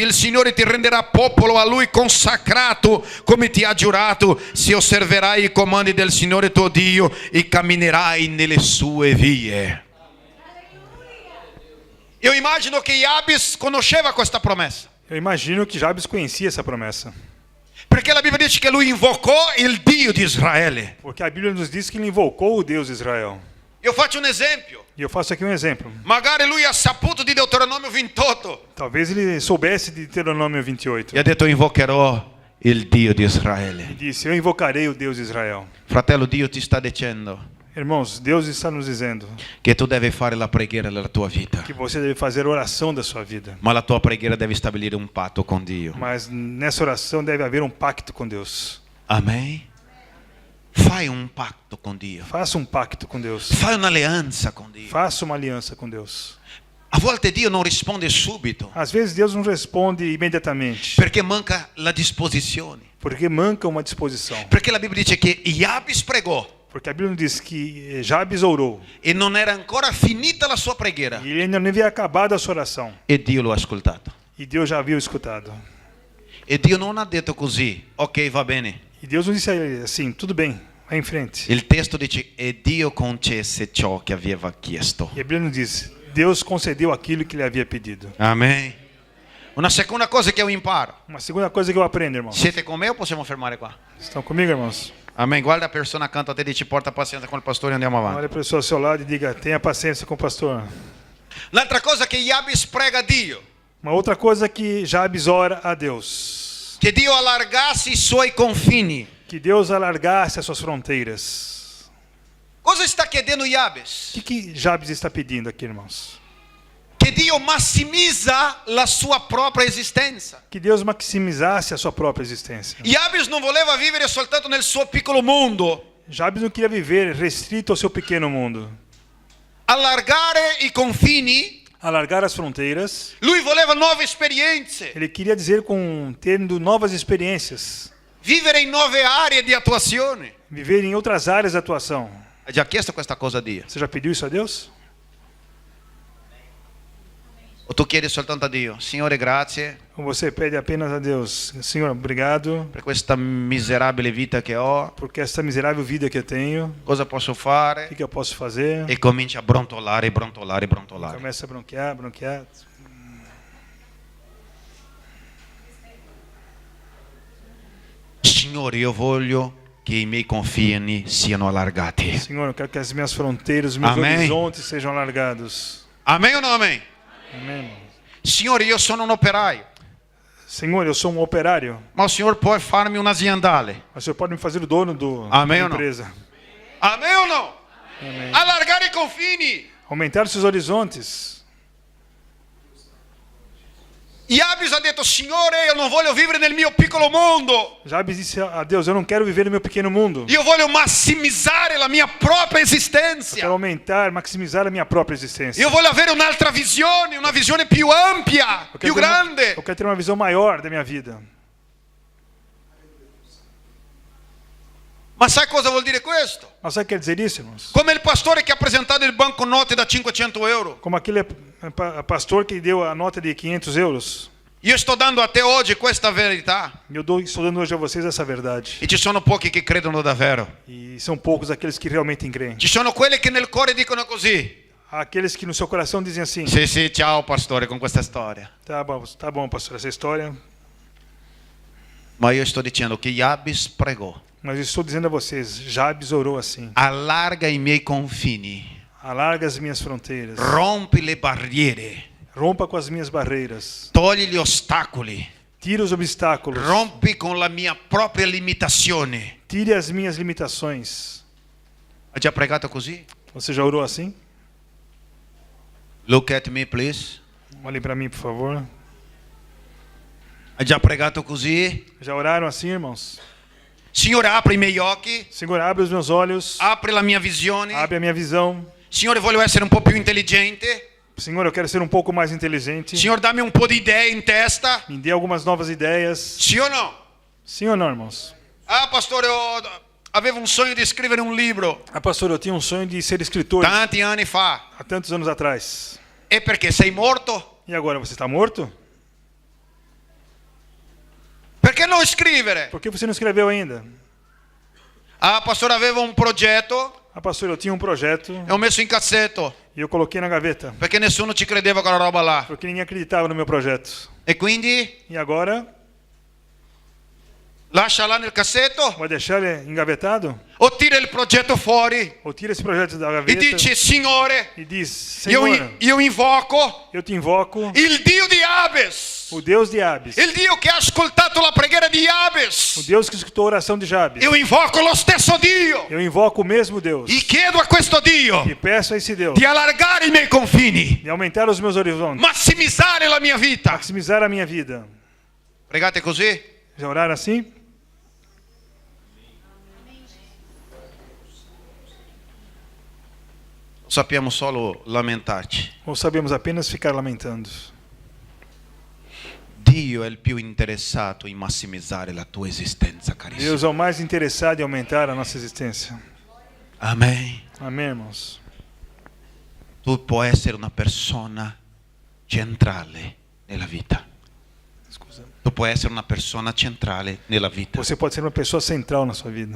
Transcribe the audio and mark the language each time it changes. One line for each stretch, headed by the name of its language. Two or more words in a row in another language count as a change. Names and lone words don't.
Italian: Il Signore ti renderà popolo a Lui consacrato come ti ha giurato, se osserverai i comandi del Signore tuo Dio e camminerai nelle sue vie. Io immagino che Jabes conosceva questa promessa,
Portuguese: Eu imagino que Jabes conhecia essa promessa.
Italian: perché la Bibbia dice che lui invocò il Dio di Israele.
Portuguese: Porque a Bíblia nos diz que ele invocou o Deus de Israel.
Italian: Io faccio un esempio.
Portuguese: E eu faço aqui um exemplo.
Italian: Magari lui ha saputo di Deuteronomio 28
Portuguese: Talvez ele soubesse de Deuteronômio 28.
Italian: e ha detto invocherò il Dio di Israele.
Portuguese: E disse, eu invocarei o Deus de Israel.
Italian: Fratello, Dio ti sta dicendo
Portuguese: Irmãos, Deus está nos dizendo
Italian: che tu devi fare la preghiera della tua vita,
Portuguese: que você deve fazer a oração da sua vida.
Italian: ma la tua preghiera deve stabilire un patto con Dio.
Portuguese: Mas nessa oração deve haver um pacto com Deus.
Italian: Amen. Fai un patto con Dio.
Portuguese: Faça um pacto com Deus.
Italian: Fai un'alleanza con Dio.
Portuguese: Faça uma aliança com Deus.
Italian: A volte Dio non risponde subito
Portuguese: Às vezes Deus não responde imediatamente,
Italian: perché manca la disposizione.
Portuguese: porque manca uma disposição.
Italian: Perché la Bibbia dice che Jabes pregò
Portuguese: Porque a Bíblia nos diz que Jabes orou
Italian: e non era ancora finita la sua preghiera
Portuguese: e ele ainda não havia acabado a sua oração.
Italian: e Dio lo ha ascoltato.
Portuguese: E Deus já havia escutado.
Italian: E Dio non ha detto così, ok, va bene.
Portuguese: E Deus não disse a ele assim, tudo bem, vai em frente.
Italian: Il testo dice e Dio concesse ciò che aveva chiesto.
Portuguese: E a Bíblia nos diz, Deus concedeu aquilo que ele havia pedido.
Italian: Amen. Una seconda cosa che io imparo.
Portuguese: Uma segunda coisa que eu aprendo, irmãos.
Italian: Siete con me o possiamo fermare qua?
Portuguese: Estão comigo, irmãos?
Italian: Amen. Guarda a persona accanto a te e dici porta pazienza con il pastore e andiamo avanti.
Portuguese: Olha a pessoa ao seu lado e diga, tenha paciência com o pastor.
Italian: L'altra cosa che Jabes prega a Dio,
Portuguese: Uma outra coisa que Jabes ora a Deus.
Italian: che Dio allargasse i suoi confini.
Portuguese: Que Deus alargasse as suas fronteiras.
Italian: Cosa sta chiedendo Jabes?
Portuguese: O que Jabes está pedindo aqui, irmãos?
Italian: Che Dio massimizza la sua propria esistenza.
Portuguese: Que Deus maximizasse a sua própria existência.
Italian: Jabes non voleva vivere soltanto nel suo piccolo mondo,
Portuguese: Jabes não queria viver restrito ao seu pequeno mundo.
Italian: allargare i confini.
Portuguese: Alargar as fronteiras.
Italian: Lui voleva nuove esperienze,
Portuguese: Ele queria dizer com tendo novas experiências.
Italian: vivere in nuove aree di attuazione.
Portuguese: Viver em outras áreas de atuação.
Italian: Hai già chiesto questa cosa a Dio?
Portuguese: Você já pediu isso a Deus?
Italian: O tu chiedi soltanto a Dio, Signore grazie
Portuguese: Ou você pede apenas a Deus, Senhor, obrigado
Italian: per questa miserabile vita che ho,
Portuguese: porque essa miserável vida que eu tenho,
Italian: cosa posso
Portuguese: o
Italian: fare?
Portuguese: que eu posso fazer?
Italian: E comincia a brontolare, brontolare, brontolare.
Portuguese: Começa a bronquear, bronquear.
Italian: Signore, io voglio che i miei confini siano allargati.
Portuguese: Senhor, eu quero que as minhas fronteiras, os meus Amém. horizontes sejam alargados.
Italian: Amen o no amen?
Portuguese: Amém, irmão?
Italian: Signore, io sono un operaio,
Portuguese: Senhor, eu sou um operário,
Italian: ma il Signore può farmi un'aziendale.
Portuguese: mas o Senhor pode me fazer o dono Amém da ou não? empresa.
Italian: Amen o no?
Portuguese: Amém.
Italian: Allargare i confini.
Portuguese: Aumentar os seus horizontes.
Italian: Jabes ha detto, Signore, io non voglio vivere nel mio piccolo mondo.
Portuguese: Jabes disse a Deus, eu não quero viver no meu pequeno mundo.
Italian: Io voglio massimizzare la mia propria
Portuguese: Eu quero
Italian: esistenza.
Portuguese: aumentar, maximizar a minha própria existência.
Italian: Io voglio avere un'altra visione, una visione più ampia,
Portuguese: Eu
Italian: più
Portuguese: quero ter uma-
Italian: grande.
Portuguese: eu quero ter uma visão maior da minha vida.
Italian: Ma sai cosa vuol dire questo?
Portuguese: Mas sabe o que quer dizer isso, irmãos?
Italian: Come il pastore che ha presentato il banconote da 500 euro.
Portuguese: Como aquele pastor que deu a nota de 500 euros.
Italian: Io sto dando a te oggi questa verità.
Portuguese: Estou dando hoje a vocês essa verdade.
Italian: E ci sono pochi che credono davvero.
Portuguese: E são poucos aqueles que realmente creem.
Italian: Ci sono quelli che nel cuore dicono così.
Portuguese: Há aqueles que no seu coração dizem assim:
Italian: Sì, sì, ciao pastore con questa storia.
Portuguese: tá bom, pastor, essa história.
Italian: Ma io sto dicendo che Jabes pregò.
Portuguese: Mas eu estou dizendo a vocês, Jabes orou assim:
Italian: allarga i miei confini,
Portuguese: alarga as minhas fronteiras,
Italian: rompi le barriere,
Portuguese: rompa com as minhas barreiras,
Italian: togli gli ostacoli,
Portuguese: tira os obstáculos,
Italian: rompi con la mia propria limitazione.
Portuguese: tire as minhas limitações.
Italian: Ha già pregato così?
Portuguese: Você já orou assim?
English: Look at me, please.
Portuguese: Olhem para mim, por favor.
Italian: Ha già pregato così?
Portuguese: Já oraram assim, irmãos?
Italian: Signore, apri i miei occhi,
Portuguese: Senhor, abre os meus olhos,
Italian: apri la mia visione.
Portuguese: abre a minha visão.
Italian: Signore, voglio essere un po' più intelligente.
Portuguese: Senhor, eu quero ser um pouco mais inteligente.
Italian: Signore, dammi un po' di idee in testa.
Portuguese: Me dê algumas novas ideias.
Italian: Sì o no?
Portuguese: Sim ou não, irmãos?
Italian: Ah, pastore, avevo un sogno di scrivere un libro
Portuguese: Ah, pastor, eu tinha um sonho de ser escritor
Italian: tanti anni fa.
Portuguese: há tantos anos atrás.
Italian: E perché sei morto?
Portuguese: E agora você está morto?
Italian: Perché non scrivere?
Portuguese: Por que você não escreveu ainda?
Italian: Ah, pastore, avevo un progetto
Portuguese: Ah, pastor, eu tinha um projeto
Italian: e ho messo in cassetto
Portuguese: e eu coloquei na gaveta,
Italian: perché nessuno ci credeva quella roba là.
Portuguese: porque ninguém acreditava no meu projeto.
Italian: E quindi
Portuguese: E agora,
Italian: lascia là nel cassetto
Portuguese: vai deixar ele engavetado?
Italian: o tira il progetto fuori
Portuguese: Ou tira esse projeto da
Italian: e
Portuguese: gaveta
Italian: dici, Signore,
Portuguese: e diz:
Italian: io,
Portuguese: Senhor,
Italian: io invoco
Portuguese: eu te invoco,
Italian: il Dio di Abes,
Portuguese: o Deus de Jabes,
Italian: il Dio che ha ascoltato la preghiera di
Portuguese: o
Italian: Jabes.
Portuguese: Deus que escutou a oração de Jabes.
Italian: Io invoco lo stesso Dio
Portuguese: Eu invoco o mesmo Deus
Italian: e chiedo a questo Dio
Portuguese: e peço a esse Deus
Italian: di allargare i miei confini,
Portuguese: de aumentar os meus horizontes,
Italian: massimizzare la mia vita.
Portuguese: maximizar a minha vida.
Italian: Pregate così?
Portuguese: Já oraram assim?
Italian: Sappiamo solo lamentarci.
Portuguese: Ou sabemos apenas ficar lamentando?
Italian: Dio è il più interessato in massimizzare la tua esistenza, carissimo.
Portuguese: Deus é o mais interessado em aumentar a nossa existência.
Italian: Amen.
Portuguese: Amém, irmãos?
Italian: Tu puoi essere una persona centrale nella vita. Scusa. Tu puoi essere una persona centrale nella vita.
Portuguese: Você pode ser uma pessoa central na sua vida.